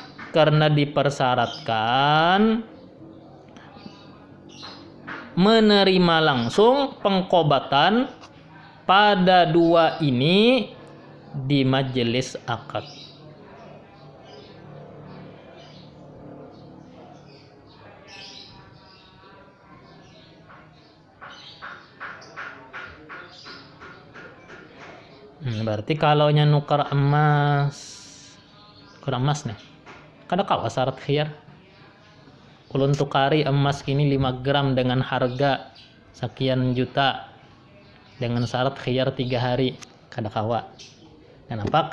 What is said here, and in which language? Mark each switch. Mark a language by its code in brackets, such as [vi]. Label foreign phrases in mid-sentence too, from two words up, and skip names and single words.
[id] Karena dipersyaratkan menerima langsung pengqobatan pada dua ini di majelis akad. [bjn] Berarti kalau nya nukar emas nih, kada kawa syarat khiyar. Ulun tukari emas kini 5 gram dengan harga sekian juta dengan syarat khiyar 3 hari, kada kawa. Kenapa?